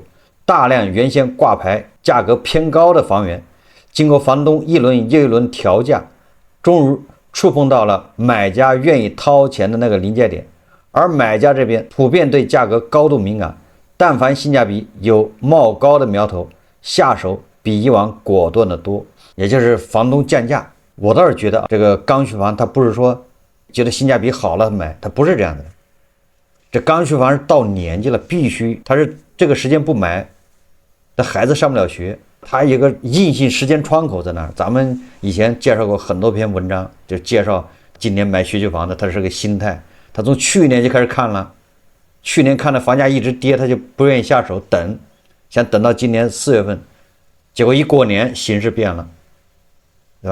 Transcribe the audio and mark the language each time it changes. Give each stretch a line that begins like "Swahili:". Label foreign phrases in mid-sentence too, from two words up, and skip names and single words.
Chinese: 大量原先掛牌價格偏高的房源，經過房東一輪又一輪調價，終觸碰到了買家願意掏錢的那個臨界點，而買家這邊普遍對價格高度敏感，但凡性價比有冒高的苗頭，下手比以往果斷得多，也就是房東降價。我倒是覺得這個剛需房，它不是說覺得性價比好了買，它不是這樣的。這剛需房是到年紀了，必須它是這個時間不買，這孩子上不了学，它有個硬性時間窗口在那兒。咱們以前介紹過很多篇文章，就介紹今年買学区房的，他是個心態，他從去年就開始看了，去年看的房價一直跌，他就不願意下手，想等到今年4月份，結果一過年形勢變了，对吧？